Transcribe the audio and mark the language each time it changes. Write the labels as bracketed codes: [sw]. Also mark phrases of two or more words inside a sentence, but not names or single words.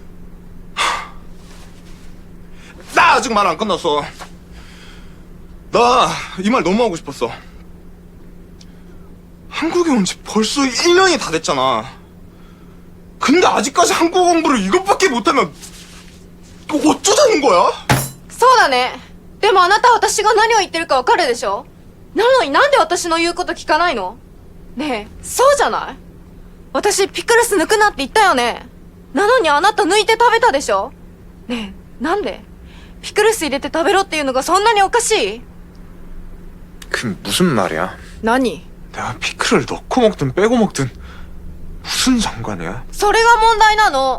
[ko] 나 아직 말 안 끝났어. 나 이 말 너무 하고 싶었어. 한국에 온 지 벌써 1년이 다 됐잖아. 근데 아직까지 한국어 공부를 이것밖에 못하면 어쩌자는 거야? [ja] そうだね。でもあなたは私が何を言ってるかわかるでしょ？なのになんで私の言うこと聞かないの？ねえ、そうじゃない？私ピクルス抜くなって言ったよね。なのにあなた抜いて食べたでしょ？ねえ、なんで？ピクルス入れて食べろっていうのがそんなにおかしい？ [ko] 그 무슨 말이야? [ja] 何？ [ko] 내가 피클을 넣고 먹든 빼고 먹든 무슨 상관이야? [ja] それが問題なの。